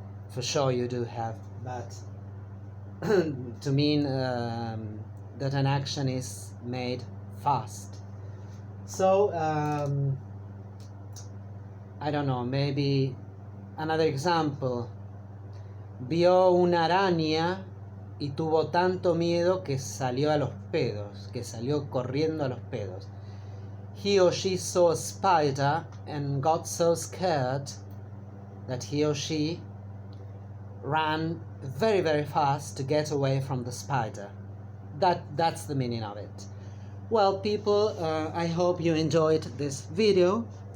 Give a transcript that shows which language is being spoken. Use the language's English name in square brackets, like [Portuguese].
[English] For sure you do have, but to mean that an action is made fast. So, I don't know, maybe another example. [Spanish] Vio una araña y tuvo tanto miedo que salió a los pedos, que salió corriendo a los pedos. [English] He or she saw a spider and got so scared that he or she ran very, very fast to get away from the spider. That's the meaning of it. Well, people, I hope you enjoyed this video.